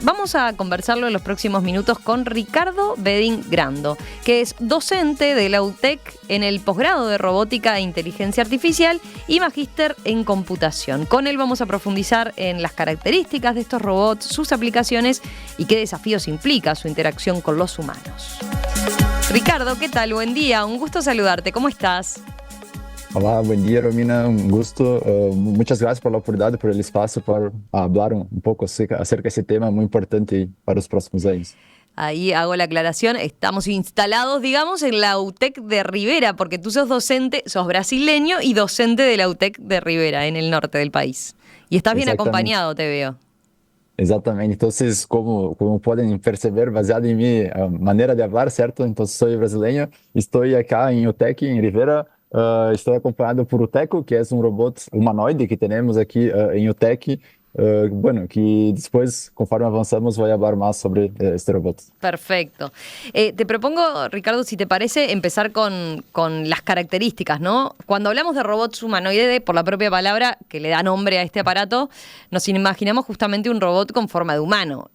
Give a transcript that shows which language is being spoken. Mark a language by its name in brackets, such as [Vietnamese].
[Spanish] Vamos a conversarlo en los próximos minutos con Ricardo Bedin Grando, que es docente de la UTEC en el posgrado de Robótica e Inteligencia Artificial y magíster en computación. Con él vamos a profundizar en las características de estos robots, sus aplicaciones y qué desafíos implica su interacción con los humanos. Ricardo, ¿qué tal? Buen día, un gusto saludarte. ¿Cómo estás? [Portuguese] Olá, bom dia, Romina, um gusto. Muitas graças pela oportunidade, por el espaço para falar pouco acerca desse tema muito importante para os próximos anos. [Spanish] Ahí hago la aclaración, estamos instalados, digamos, en la UTEC de Rivera, porque tú sos docente, sos brasileño y docente de la UTEC de Rivera, en el norte del país. Y estás bien acompañado, te veo. [Portuguese] Exatamente. Então, como podem perceber, baseado em minha maneira de falar, certo? Então, sou brasileiro, estou aqui em UTEC, em Rivera. Estou acompanhado por Teco, que é um robô humanoide que temos aqui em UTEC. [Spanish] Que después, conforme avanzamos, voy a hablar más sobre este robot. Perfecto. Te propongo, Ricardo, si te parece, empezar con las características, ¿no? Cuando hablamos de robots humanoides, por la propia palabra que le da nombre a este aparato, nos imaginamos justamente un robot con forma de humano.